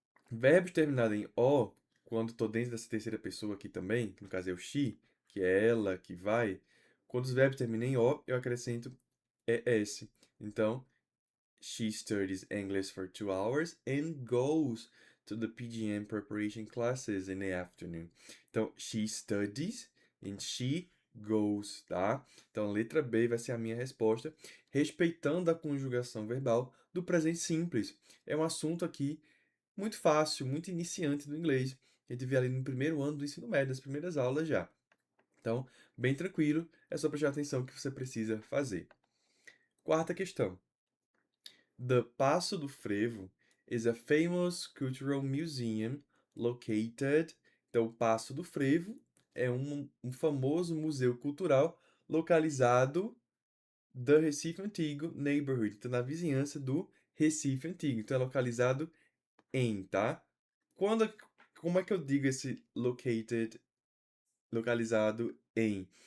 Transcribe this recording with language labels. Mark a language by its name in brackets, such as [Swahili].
[Portuguese] Verbos terminados em O, quando estou dentro dessa terceira pessoa aqui também, que no caso é o she, que é ela que vai, quando os verbos terminam em O, eu acrescento ES. Então, [English] she studies English for 2 hours and goes to the PGM preparation classes in the afternoon. [Portuguese] Então, [English] she studies and she goes, [Portuguese] tá? Então, a letra B vai ser a minha resposta, respeitando a conjugação verbal do presente simples. É um assunto aqui muito fácil, muito iniciante do inglês. A gente vê ali no primeiro ano do ensino médio, nas primeiras aulas já. Então, bem tranquilo, é só prestar atenção que você precisa fazer. Quarta questão. [English] The Passo do Frevo is a famous cultural museum located. [Portuguese] Então, o Passo do Frevo é um famoso museu cultural localizado do Recife Antigo Neighborhood, então na vizinhança do Recife Antigo. Então, é localizado em, tá? Quando, como é que eu digo esse located, localizado em?